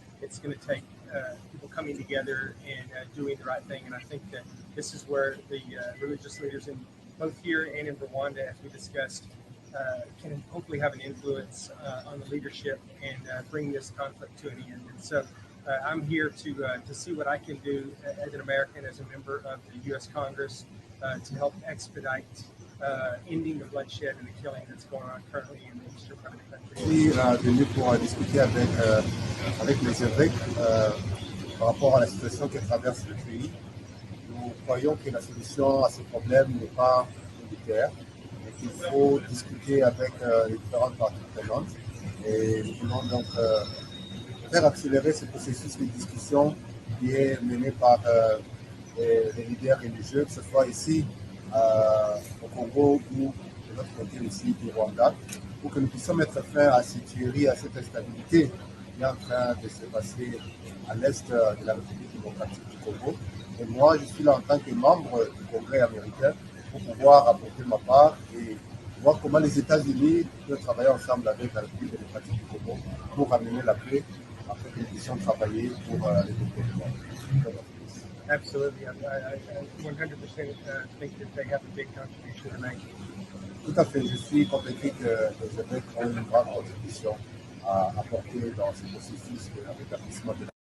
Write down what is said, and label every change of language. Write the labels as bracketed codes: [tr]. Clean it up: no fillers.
[en] It's going to take people coming together and doing the right thing. And I think that this is where the religious leaders in both here and in Rwanda, as we discussed, can hopefully have an influence on the leadership and bring this conflict to an end. And so I'm here to see what I can do as an American, as a member of the U.S. Congress, to help expedite ending the bloodshed and the killing that's going on currently in the eastern part of the country. [fr] Je suis venu pour discuter avec les évêques par rapport à la situation que traverse le pays. Nous croyons que la solution à ce problème n'est pas militaire, mais qu'il faut discuter avec les différentes parties prenantes. Et nous voulons donc faire accélérer ce processus de discussion qui est mené par les leaders religieux, que ce soit ici au Congo ou de l'autre côté aussi du Rwanda, pour que nous puissions mettre fin à cette tuerie, à cette instabilité qui est en train de se passer à l'est de la République démocratique du Congo. Et moi, je suis là en tant que membre du Congrès américain pour pouvoir apporter ma part et voir comment les États-Unis peuvent travailler ensemble avec la République démocratique du Congo pour amener la paix, afin que nous puissions travailler pour le développement. [en] Absolutely. I 100% think that they have a big contribution to make. [fr] Tout à fait. Je suis convaincu que les évêques ont une grande contribution à apporter dans ce processus de rétablissement de la.